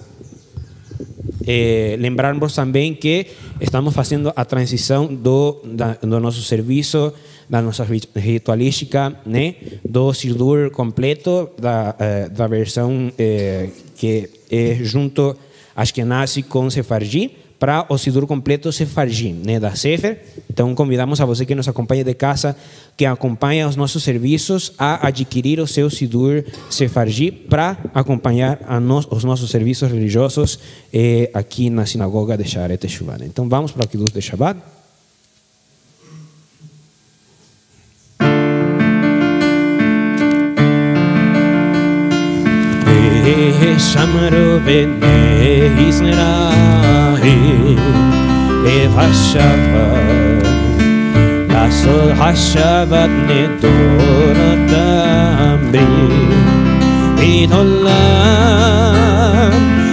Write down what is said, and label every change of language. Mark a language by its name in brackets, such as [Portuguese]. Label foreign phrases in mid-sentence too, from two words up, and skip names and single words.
[Portuguese] Lembrarmos também que estamos fazendo a transição do nosso serviço, da nossa ritualística, né, do Sidur completo, da versão que é junto Ashkenazi com Sefardi, para o Sidur completo Sefardi, né, da Sefer. Então convidamos a você que nos acompanha de casa, que acompanha os nossos serviços, a adquirir o seu Sidur Sefardi para acompanhar os nossos serviços religiosos aqui na sinagoga de Sha'arei Teshuvah. Então vamos para o Kiddush de Shabbat. [Hebrew] ושמרו בני ישראל את השבת לעשות השבת לדרתם ברית עולם